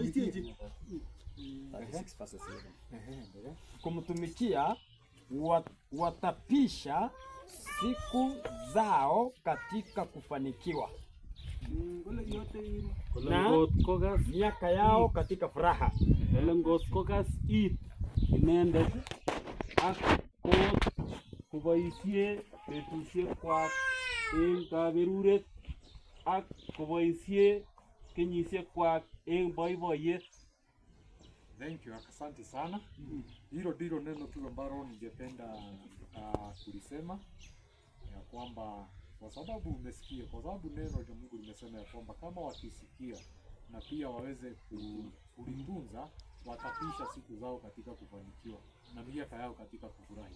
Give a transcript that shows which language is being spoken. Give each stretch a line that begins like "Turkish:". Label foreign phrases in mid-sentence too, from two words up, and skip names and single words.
Swahili: kumtumikia watapisha siku zao katika kufanikiwa na miaka yao katika furaha.
Kalenjin: Inendet ak kot koboisie betusiek kwak eng kaberuret ak koboisie kenyisiek kwak eng boiboiyet.
English: Thank you,
Swahili: asante sana. Hilo ndilo neno tu ambalo ningependa kulisema ya kwamba kwa sababu umesikia, kwa sababu neno la Mungu limesema ya kwamba kama wakisikia na pia waweze kulitunza, watapisha siku zao katika kufanikiwa na miaka yao katika kufurahi.